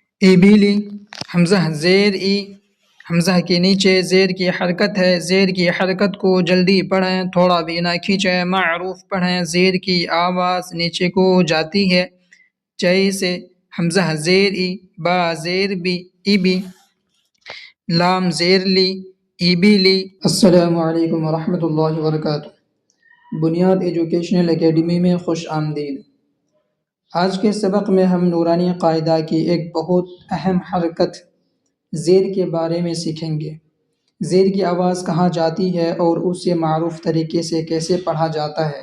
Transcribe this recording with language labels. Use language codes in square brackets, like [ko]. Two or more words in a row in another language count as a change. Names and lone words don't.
[ur] ایبیلی حمزہ زیر ای، حمزہ کے نیچے زیر کی حرکت ہے، زیر کی حرکت کو جلدی پڑھیں، تھوڑا بھی نہ کھینچیں، معروف پڑھیں، زیر کی آواز نیچے کو جاتی ہے، جیسے حمزہ زیر ای، با زیر بی، ای بی، لام زیر لی، ای بی لی۔ [ar] السلام علیکم ورحمۃ اللہ وبرکاتہ۔ [ur] بنیاد ایجوکیشنل اکیڈمی میں خوش آمدید۔ آج کے سبق میں ہم نورانی قاعدہ کی ایک بہت اہم حرکت زیر کے بارے میں سیکھیں گے۔ زیر کی آواز کہاں جاتی ہے اور اسے معروف طریقے سے کیسے پڑھا جاتا ہے۔